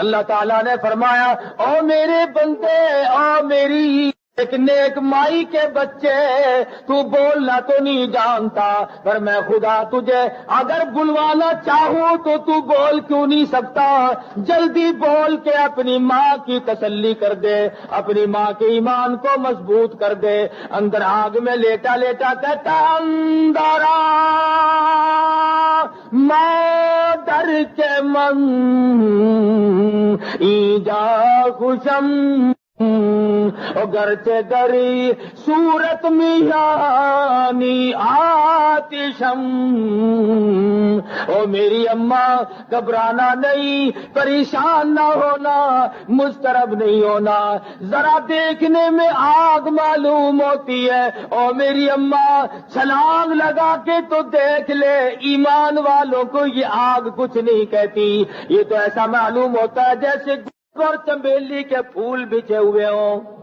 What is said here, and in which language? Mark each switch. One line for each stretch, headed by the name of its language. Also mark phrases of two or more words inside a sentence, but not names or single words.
Urdu: اللہ تعالیٰ نے فرمایا او میرے بندے، او میری ایک نیک مائی کے بچے تو بولنا تو نہیں جانتا، پر میں خدا تجھے اگر بلوانا چاہوں تو بول کیوں نہیں سکتا؟ جلدی بول کے اپنی ماں کی تسلی کر دے، اپنی ماں کے ایمان کو مضبوط کر دے۔ اندر آگ میں لیٹا لیٹا کہتا اندر
Persian: ماں در کے من ایجا خوشم گرچہ دری صورت میانی آتشم۔
Urdu: او میری اماں گھبرانا نہیں، پریشان نہ ہونا، مضطرب نہیں ہونا، ذرا دیکھنے میں آگ معلوم ہوتی ہے۔ او میری اماں چھلانگ لگا کے تو دیکھ لے، ایمان والوں کو یہ آگ کچھ نہیں کہتی، یہ تو ایسا معلوم ہوتا ہے جیسے اور چمیلی کے پھول بچھے ہوئے ہوں۔